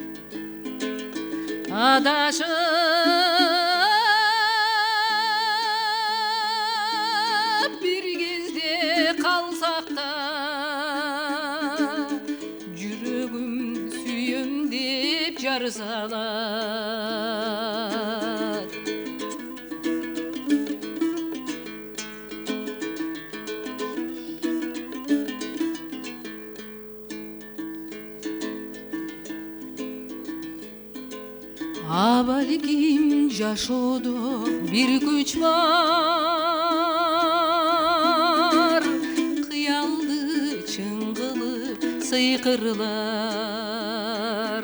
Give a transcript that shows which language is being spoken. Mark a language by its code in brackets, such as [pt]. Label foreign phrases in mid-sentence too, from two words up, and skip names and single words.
[kk] Адашып бір кезде қалсақ та, жүрегім сүйем деп жар салат. [ky] Абалким жашоодо бир күч бар, кыялды чың кылып сыйкырлар.